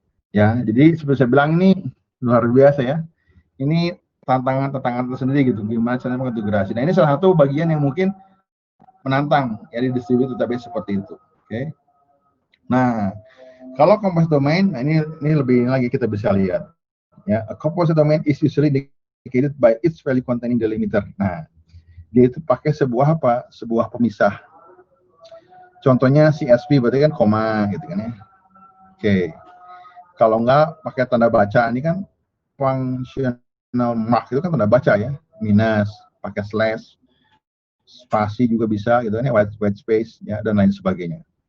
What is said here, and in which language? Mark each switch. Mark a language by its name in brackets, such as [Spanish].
[Indonesian] Ya, jadi seperti saya bilang ini luar biasa ya. Ini tantangan tersendiri gitu. Gimana caranya mengintegrasi. Nah, ini salah satu bagian yang mungkin menantang ya di distributed database seperti itu. Oke. Nah, kalau composite domain, nah ini lebih lagi kita bisa lihat. [English] Ya, a composite domain is usually indicated by its value containing delimiter. [Indonesian] Nah, dia itu pakai sebuah apa? Sebuah pemisah. Contohnya CSV berarti kan koma gitu kan ya. Oke. Kalau enggak pakai tanda baca, ini kan functional mark itu kan tanda baca ya. Minus, pakai slash, spasi juga bisa gitu kan ya, white space ya dan lain sebagainya.